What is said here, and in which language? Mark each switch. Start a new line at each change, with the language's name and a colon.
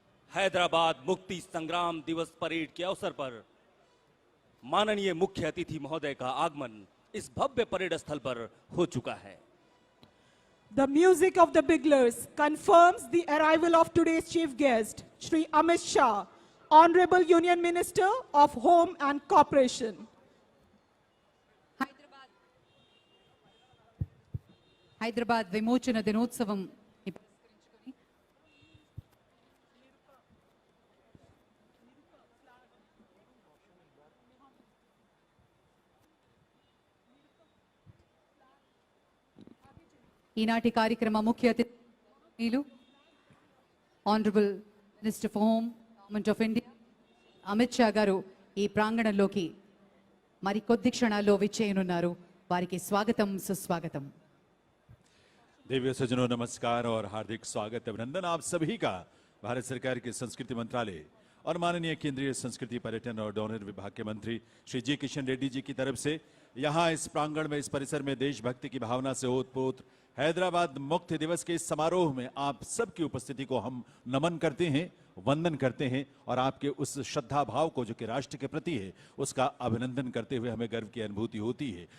Hindi: हैदराबाद मुक्ति संग्राम दिवस परेड के अवसर पर माननीय मुख्य अतिथि महोदय का आगमन इस भव्य परेड स्थल पर हो चुका है।
English: The music of the Biglars confirms the arrival of today's chief guest, Shri Amit Shah, Honorable Union Minister of Home and Corporation.
Telugu: Hyderabad విమోచన దినోత్సవం ఈనాటి కార్యక్రమ ముఖ్య అతిథులు
English: honourable minister for home government of India
Telugu: Amit Shah గారు ఈ ప్రాంగణంలోకి మరి కొద్ది క్షణాల్లో విచ్చేయనున్నారు. వారికి స్వాగతం సుస్వాగతం.
Hindi: देवी सज्जनों नमस्कार और हार्दिक स्वागत अभिनंदन आप सभी का भारत सरकार के संस्कृति मंत्रालय और माननीय केंद्रीय संस्कृति पर्यटन और डोनर विभाग के मंत्री श्री जी किशन रेड्डी जी की तरफ से यहाँ इस प्रांगण में इस परिसर में देशभक्ति की भावना से ओतप्रोत हैदराबाद मुक्ति दिवस के इस समारोह में आप सबकी उपस्थिति को हम नमन करते हैं, वंदन करते हैं और आपके उस श्रद्धा भाव को जो कि राष्ट्र के प्रति है उसका अभिनंदन करते हुए हमें गर्व की अनुभूति होती है।